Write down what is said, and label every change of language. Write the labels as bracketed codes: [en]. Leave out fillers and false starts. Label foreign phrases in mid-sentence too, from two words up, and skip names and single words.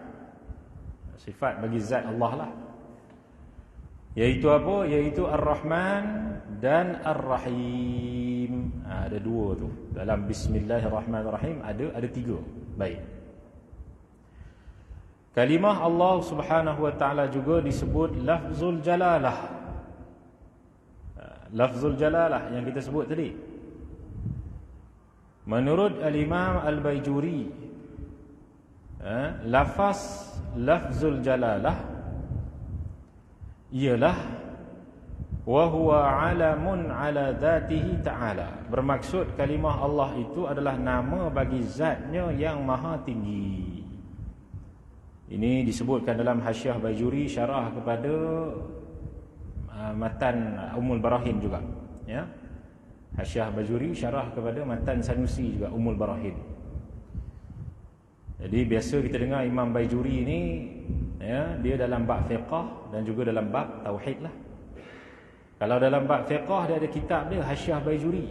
[ms] Sifat bagi zat Allah lah. Iaitu apa? Iaitu Ar-Rahman dan Ar-Rahim. Ada dua tu. Dalam Bismillahirrahmanirrahim ada tiga. Baik. Kalimah Allah [ar] سبحانه وتعالى [ms] juga disebut [ar] لفظ الجلالة. لفظ الجلالة [ms] yang kita sebut tadi. Menurut Al-Imam Al-Baijuri, lafaz [ar] لفظ الجلالة [ms] ialah [ar] وهو علم على ذاته تعالى. [ms] Bermaksud kalimah Allah itu adalah nama bagi zatnya yang maha tinggi. Ini disebutkan dalam Hasyiah Baijuri, syarah kepada matan Ummul Barahin juga, ya. Hasyiah Baijuri syarah kepada matan Sanusi juga, Ummul Barahin. Jadi biasa kita dengar Imam Baijuri ni, ya, dia dalam bab fiqh dan juga dalam bab tauhid lah. Kalau dalam bab fiqh dia ada kitab dia, Hasyiah Baijuri.